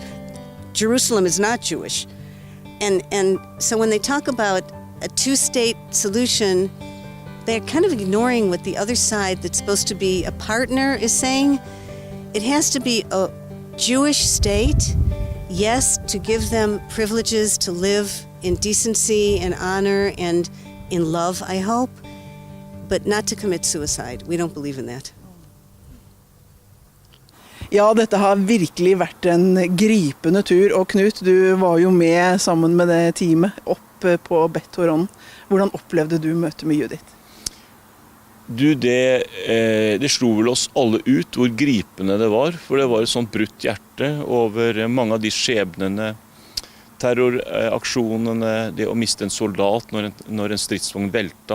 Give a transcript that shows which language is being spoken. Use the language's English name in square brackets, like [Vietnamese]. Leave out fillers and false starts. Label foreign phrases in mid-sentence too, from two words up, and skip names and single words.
[English] Jerusalem is not Jewish. And so when they talk about a two-state solution, they're kind of ignoring what the other side that's supposed to be a partner is saying. It has to be a Jewish state, yes, to give them privileges to live in decency and honor and in love, I hope, but not to commit suicide. We don't believe in that. [Norwegian] Ja, dette har virkelig vært en gripende tur, og Knut, du var jo med sammen med det teamet opp på Bet Horon. Hvordan opplevde du møtet med Yehudit? Det slo vel oss alle ut hvor gripende det var, for det var et sånt brutt hjerte over mange av de skjebnene, terroraksjonene, det å miste en soldat når en stridsvogn velta.